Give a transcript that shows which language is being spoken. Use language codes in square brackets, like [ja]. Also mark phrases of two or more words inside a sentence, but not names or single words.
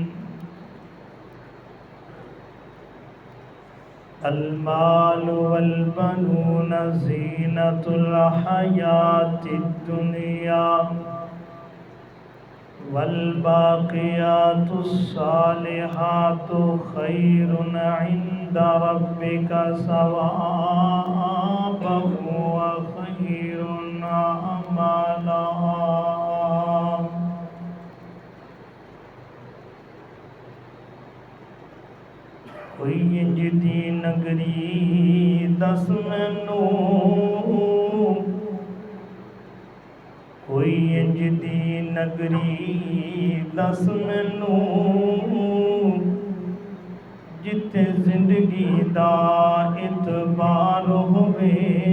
[ar] المال والبنون زينة الحياة الدنيا، والباقيات الصالحات خير عند ربك ثوابا وخير املا. [pa] کوئی انج دی نگری دس مینوں، کوئی انج دی نگری دس مینوں، جتے زندگی دا اعتبار ہوئے،